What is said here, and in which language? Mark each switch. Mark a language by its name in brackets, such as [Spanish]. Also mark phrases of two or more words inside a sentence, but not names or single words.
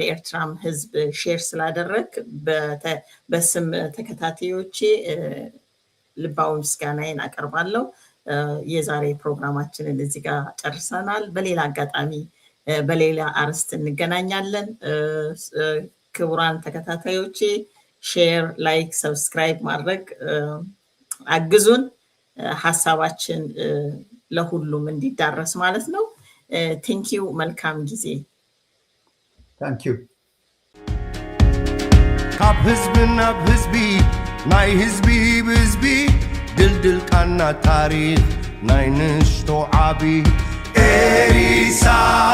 [Amharic] ለኤርትራም ህዝብ ሼር ስላደረግ በስም ተከታታዮቼ ልባዊ ምስጋናዬን አቀርባለሁ። የዛሬ ፕሮግራማችንን እዚህ ጋር ጨርሰናል። በሌላ አጋጣሚ በሌላ አርዕስት እንገናኛለን። ክቡራን ተከታታዮቼ [English] share, like, subscribe [Amharic] ማድረግ አግዙን። ሀሳባችን ለሁሉም እንዲዳረስ ማለት ነው። ቴንኪዩ። መልካም ጊዜ። ታንኪዩ። [Tigrinya] ካብ ህዝቢ ናብ ህዝቢ ናይ ህዝቢ ብህዝቢ ድልድል ቃና ታሪክ ናይ ንሽቶ ዓቢ ኤሪሳ